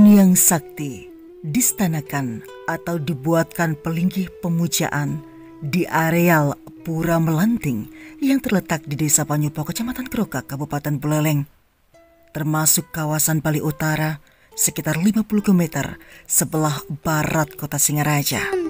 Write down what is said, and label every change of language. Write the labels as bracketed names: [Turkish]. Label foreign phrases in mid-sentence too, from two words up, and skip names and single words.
[Indonesian] Niang Sakti distanakan atau dibuatkan pelinggih pemujaan di areal Pura Melanting yang terletak di Desa Panyupo, Kecamatan Gerogak, Kabupaten Buleleng, termasuk kawasan Bali Utara sekitar 50 km sebelah barat kota Singaraja.